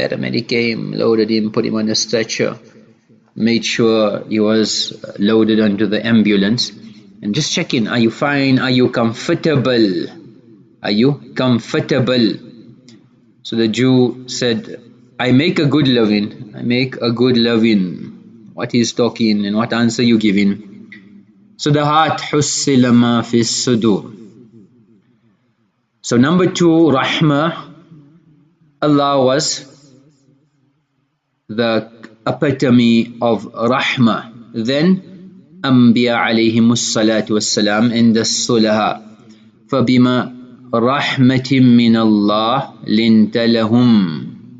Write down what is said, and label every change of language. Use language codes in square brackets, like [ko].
[en] Paramedic came, loaded him, put him on a stretcher, made sure he was loaded onto the ambulance, and just check in. Are you fine? Are you comfortable? Are you comfortable? So the Jew said, I make a good living. I make a good living. What he's talking and what answer you giving. So the heart, [ar] حُصِّلَ مَا فِي الصُّدُورِ. [en] So number 2, Rahmah. Allah was the epitome of Rahmah. Then Ambiya alayhimus salatu wassalam and the Salaah. [ar] فَبِمَا رَحْمَةٍ مِّنَ اللَّهِ لِنْتَ لَهُمْ.